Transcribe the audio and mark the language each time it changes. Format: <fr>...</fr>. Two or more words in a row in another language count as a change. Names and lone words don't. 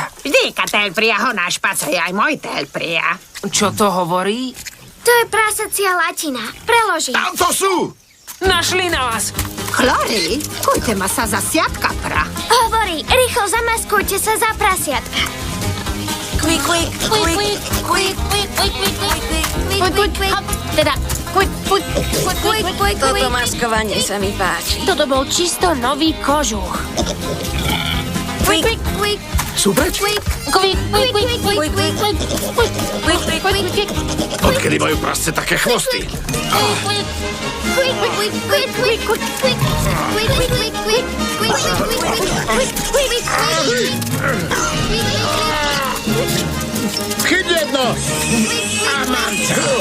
<sk>Vždyka telpria ho našpacuje aj môj telpria. Čo to hovorí? To je prasacia latina. Preložím. Tam to sú! Našli nás! Chlory, kujte ma sa za siatka pra. Hovorí, rýchlo zamaskujte sa za prasiatka. Quick, quick, quick, quick, quick, quick, quick, quick, quick, quick, quick, hop, teda, quick, quick, quick, quick, quick, Toto maskovanie sa mi páči. Toto bol čisto nový kožuch. Quick, quick, quick, Super? quick, Quick, quick, quick, quick, quick, quick, quick, quick, quick, quick, quick, quick, Odkedy majú prasce také chvosty? quick, quick, quick, quick, quick, quick, quick, quick, quick, quick, quick, quick, quick, Chyť jedno! A mám ťa!</sk>